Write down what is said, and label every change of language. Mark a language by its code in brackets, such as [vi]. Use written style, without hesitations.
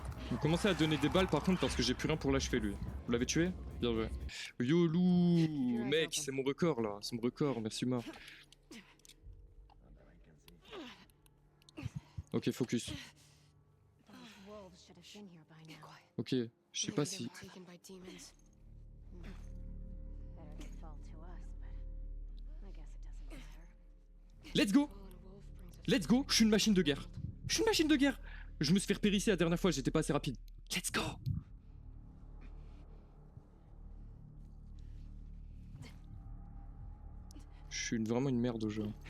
[fr] Vous commencez à donner des balles par contre parce que j'ai plus rien pour l'achever lui. Vous l'avez tué? Bien joué. Yo loup, mec, c'est mon record là, c'est mon record, merci Marc. Ok, focus. [en] Those wolves should have been here by now. [fr] Ok, je sais pas si... [en] Taken by demons. Better they fall to us, but I guess it doesn't matter. Let's go! Fallen wolf brings us Let's go! [fr] Je suis une machine de guerre. Je suis une machine de guerre. Je me suis fait repérisser la dernière fois, j'étais pas assez rapide. Let's go! Je suis vraiment une merde au jeu.